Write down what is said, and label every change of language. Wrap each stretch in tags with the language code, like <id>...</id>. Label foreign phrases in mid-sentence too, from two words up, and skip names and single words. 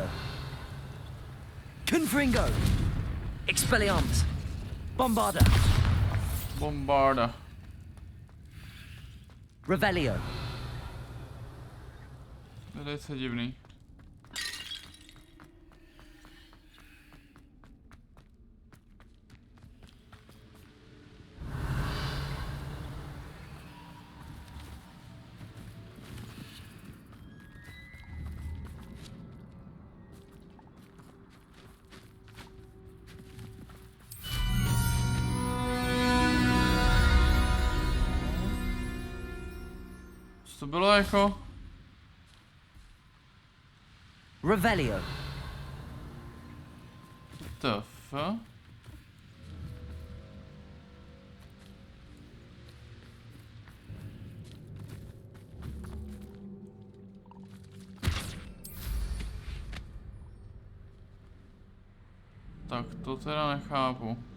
<cs>Confringo. Expelliarmus. Bombarda. Bombarda. Revelio. To je se divný. Co to bylo jako? Revelio.</cs> <en>The fuck?</en> <cs>Tak to teda nechápu.</cs>